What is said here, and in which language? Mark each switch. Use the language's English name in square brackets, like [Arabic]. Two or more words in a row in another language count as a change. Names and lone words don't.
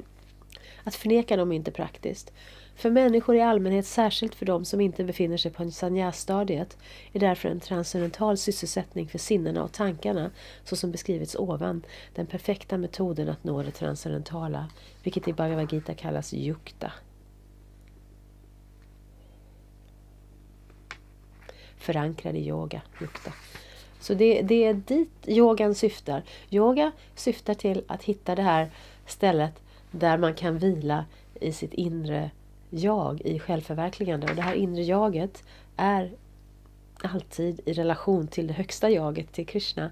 [Swedish] Att förneka dem är inte praktiskt. För människor i allmänhet, särskilt för dem som inte befinner sig på sannyas-stadiet, är därför en transcendental sysselsättning för sinnena och tankarna, så som beskrivits ovan, den perfekta metoden att nå det transcendentala, vilket i Bhagavad Gita kallas yukta. Förankrad i yoga, yukta. Så det är dit yogan syftar. Yoga syftar till att hitta det här stället där man kan vila i sitt inre jag, i självförverkligande. Och det här inre jaget är alltid i relation till det högsta jaget, till Krishna.